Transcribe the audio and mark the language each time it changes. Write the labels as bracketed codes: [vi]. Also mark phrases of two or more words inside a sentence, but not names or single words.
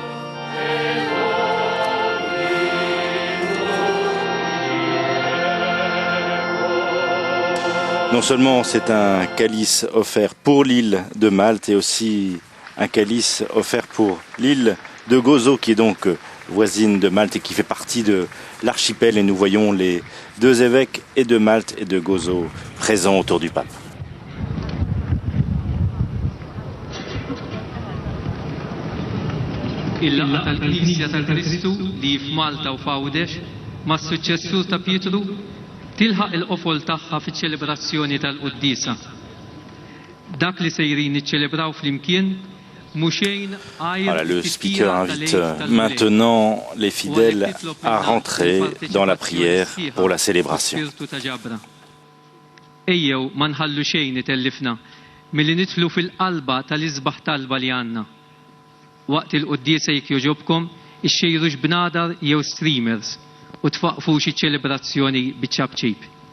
[fr] Non seulement c'est un calice offert pour l'île de Malte et aussi un calice offert pour l'île de Gozo qui est donc voisine de Malte et qui fait partie de l'archipel, et nous voyons les deux évêques et de Malte et de Gozo présents autour du pape. [mt] Il-laqgħa tal-Knisja tal-Kristu li f'Malta u f'Għawdex mas-suċċessur ta' Pietru tilħaq il-qofol tagħha fiċ-ċelebrazzjoni tal-Qudiesa. Dak li sejrin niċċelebraw flimkien. [fr] Voilà, le speaker invite maintenant les fidèles à rentrer dans la prière pour la célébration. [mt] Ejjew ma nħallu xejn itellifna milli nidħlu fil-qalba tal-iżbaħ talba li għandna. Waqt il-quddiesa jekk jogħġobkom ixxejrux b'nadar jew streamers u tfaqfu xi ċelebrazzjoni biċ-ċabċib.